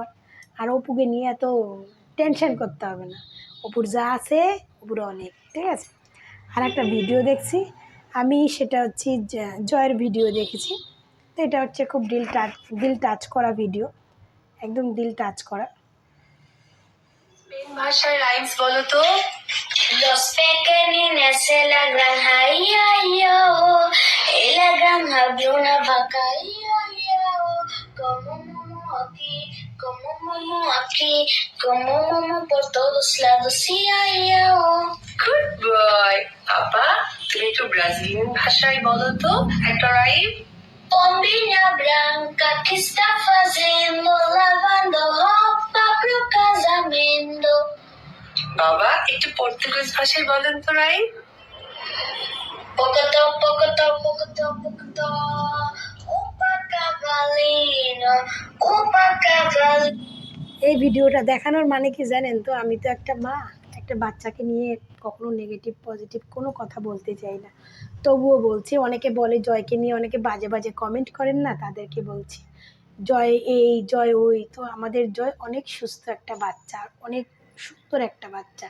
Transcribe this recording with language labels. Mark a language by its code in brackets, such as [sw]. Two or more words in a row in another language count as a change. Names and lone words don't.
[bn] আর অপুকে নিয়ে এত টেনশন করতে হবে না, অপুর যা আছে অপুর অনেক, ঠিক আছে? আর একটা ভিডিও দেখছি আমি, সেটা হচ্ছে জয়ের ভিডিও দেখেছি। তো এটা হচ্ছে খুব দিল টাচ করা ভিডিও, একদম দিল টাচ করা। স্পেন ভাষার রাইমস বলো তো। [es] Los pequeñines se la granja, en la granja había una vaca, como momo aquí, como momo aquí, como momo por todos lados, [en] Good boy. [bn] আপা, তুমি একটু ব্রাজিলিয়ান ভাষায় বলো তো একটা রাইম। [pt] Pombinha branca que está fazendo, lavando roupa pro casamento. [bn] বাবা, একটু পর্তুগিজ ভাষায় বলেন তো রাইম। [pt] Pocotó, pocotó, pocotó, pocotó. Upa cavalinho, upa cavalinho. [bn] এই ভিডিওটা দেখানোর মানে কি জানেন তো? আমি তো একটা মা, একটা বাচ্চাকে নিয়ে কখনো [en] negative positive [bn] কোনো কথা বলতে চাই না, তবুও বলছি। অনেকে বলে জয়কে নিয়ে অনেকে বাজে বাজে কমেন্ট করেন না, তাদেরকে বলছি জয় এই জয় ওই। তো আমাদের জয় অনেক সুস্থ একটা বাচ্চা, অনেক সুন্দর একটা বাচ্চা।